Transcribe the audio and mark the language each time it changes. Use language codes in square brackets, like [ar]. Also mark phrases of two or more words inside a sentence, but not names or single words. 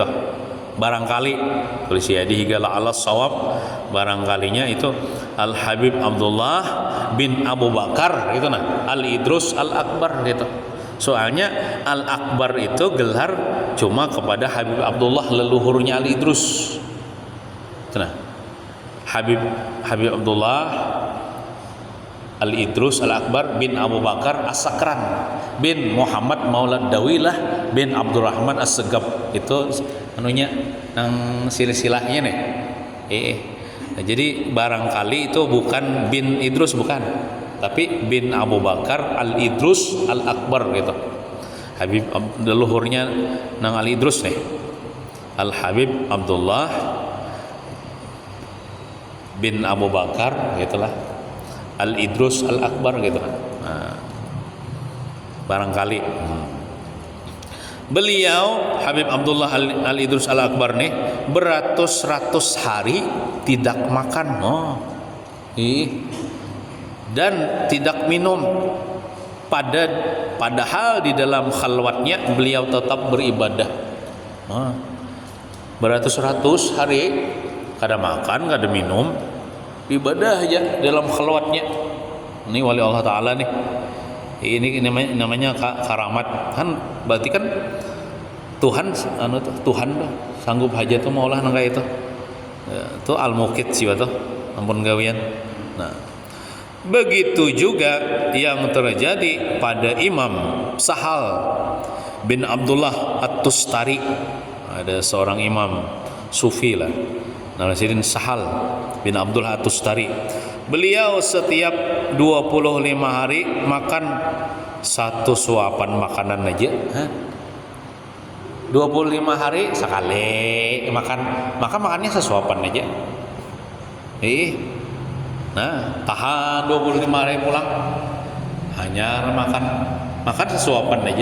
[id] Barangkali tulis ya dihigala ala sawab, barangkalinya itu Al Habib Abdullah bin Abu Bakar gitu nah. Al Idrus Al Akbar gitu. Soalnya Al Akbar itu gelar cuma kepada Habib Abdullah leluhurnya Al Idrus. Nah, Habib Abdullah Al Idrus Al Akbar bin Abu Bakar As-Sakran bin Muhammad Maulad Dawilah bin Abdurrahman As-Segab itu anunya nang silsilahnya nih. Nah, jadi barangkali itu bukan bin Idrus bukan, tapi bin Abu Bakar Al Idrus Al Akbar gitu. Habib leluhurnya nang Al Idrus nih. Al Habib Abdullah bin Abu Bakar gitulah. Al Idrus Al Akbar gitu kan. Nah, barangkali beliau Habib Abdullah Al Idrus Al Akbar nih beratus-ratus hari tidak makan, dan tidak minum. Padahal di dalam khalwatnya beliau tetap beribadah. [bjn] Beratus-ratus hari kada makan, kada minum, ibadah aja dalam khalwatnya. [id] Ini wali Allah Ta'ala nih. Ini namanya karamat. [bjn] Kan berarti kan Tuhan Tuhan sanggup hajat tuh maulah nangka itu. Itu al-muqit sih tuh. Ampun gawian. [id] Nah, begitu juga yang terjadi pada Imam Sahal bin Abdullah At-Tustari. Ada seorang imam sufi lah. Nasiruddin Sahal bin Abdullah At-Tustari. Beliau setiap 25 hari makan satu suapan makanan aja. 25 hari sekali makan, maka makannya sesuapan aja. Nah, tahan 25 hari pulang hanya makan sesuapan aja.